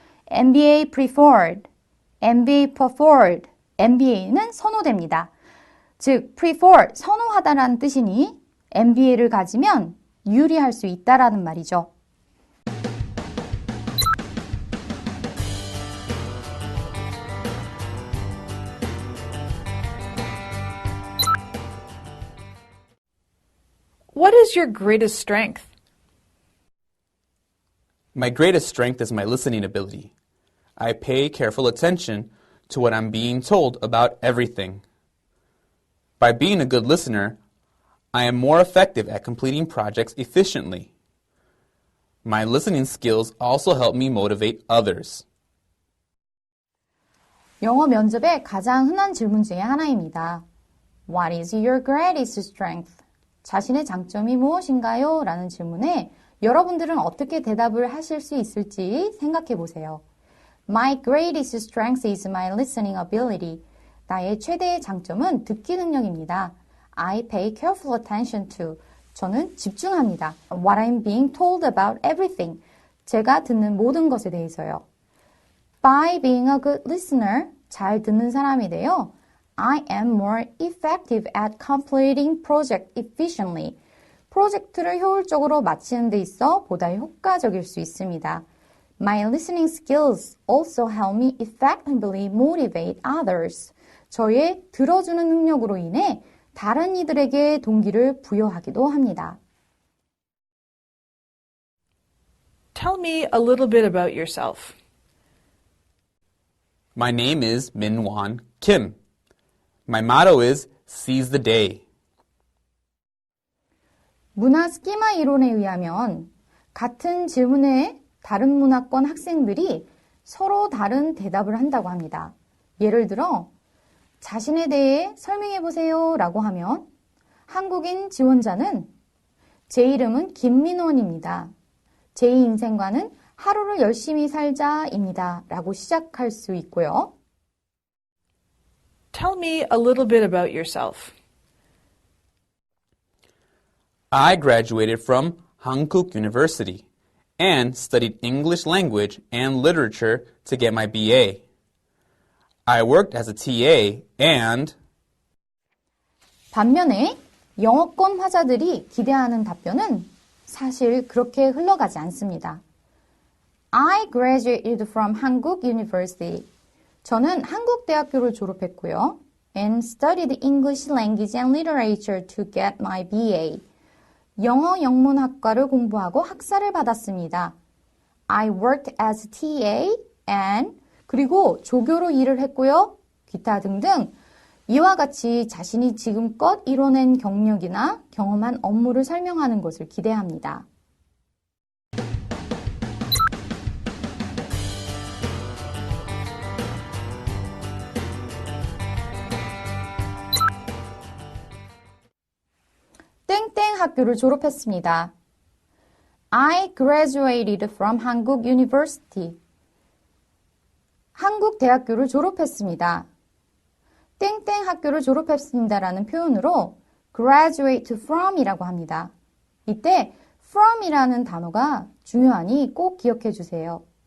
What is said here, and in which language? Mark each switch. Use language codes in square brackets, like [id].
[en] MBA preferred, MBA preferred, MBA는 [ko] 선호됩니다. 즉, prefer, 선호하다라는 뜻이니 MBA를 가지면 유리할 수 있다라는 말이죠. [en] What is your greatest strength? My greatest strength is my listening ability. I pay careful attention to what I'm being told about everything. By being a good listener, I am more effective at completing projects efficiently. My listening skills also help me motivate others. [ko] 영어 면접의 가장 흔한 질문 중에 하나입니다. [en] What is your greatest strength? [ko] 자신의 장점이 무엇인가요? 라는 질문에 여러분들은 어떻게 대답을 하실 수 있을지 생각해 보세요. [en] My greatest strength is my listening ability. [ko] 나의 최대의 장점은 듣기 능력입니다. [en] I pay careful attention to. [ko] 저는 집중합니다. [en] What I'm being told about everything. [ko] 제가 듣는 모든 것에 대해서요. [en] By being a good listener, [ko] 잘 듣는 사람이 되어 [en] I am more effective at completing project efficiently. [ko] 프로젝트를 효율적으로 마치는 데 있어 보다 효과적일 수 있습니다. [en] My listening skills also help me effectively motivate others. [ko] 저의 들어주는 능력으로 인해 다른 이들에게 동기를 부여하기도 합니다. [en] Tell me a little bit about yourself. My name is Min-Won Kim. My motto is Seize the Day. [ko] 문화 스키마 이론에 의하면 같은 질문에 다른 문화권 학생들이 서로 다른 대답을 한다고 합니다. 예를 들어 자신에 대해 설명해 보세요 라고 하면 한국인 지원자는 제 이름은 김민원입니다. 제 인생과는 하루를 열심히 살자입니다 라고 시작할 수 있고요. [en] Tell me a little bit about yourself. I graduated from Hankuk University and studied English language and literature to get my BA. I worked as a TA and [ko] 반면에 영어권 화자들이 기대하는 답변은 사실 그렇게 흘러가지 않습니다. [en] I graduated from Hankuk University. [ko] 저는 한국대학교를 졸업했고요. [en] And studied English language and literature to get my BA. [ko] 영어 영문학과를 공부하고 학사를 받았습니다. [en] I worked as TA and [ko] 그리고 조교로 일을 했고요. 기타 등등 이와 같이 자신이 지금껏 이뤄낸 경력이나 경험한 업무를 설명하는 것을 기대합니다. 땡땡 학교를 졸업했습니다. [en] I graduated from Hankuk University. [ko] 한국 대학교를 졸업했습니다. 땡땡 학교를 졸업했습니다라는 표현으로 graduate from이라고 합니다. 이때 from이라는 단어가 중요하니 꼭 기억해 주세요.